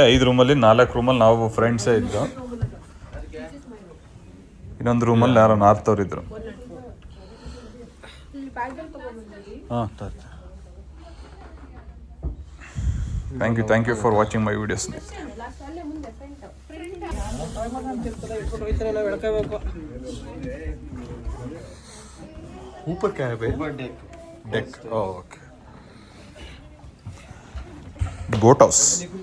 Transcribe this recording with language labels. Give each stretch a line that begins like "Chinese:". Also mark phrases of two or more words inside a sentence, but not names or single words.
Kannada: 5 ರೂಮಲ್ಲಿ 4 ರೂಮಲ್ಲಿ ನಾವು ಫ್ರೆಂಡ್ಸೇ ಇದ್ದು, ಇನ್ನೊಂದು ರೂಮಲ್ಲಿ ಯಾರೋ ನಾರ್ತ್ ಅವ್ರು ಇದ್ರು.
English: Thank you for watching my videos.
Hindi: ऊपर क्या है भाई?
English: Deck. OK. Boat house.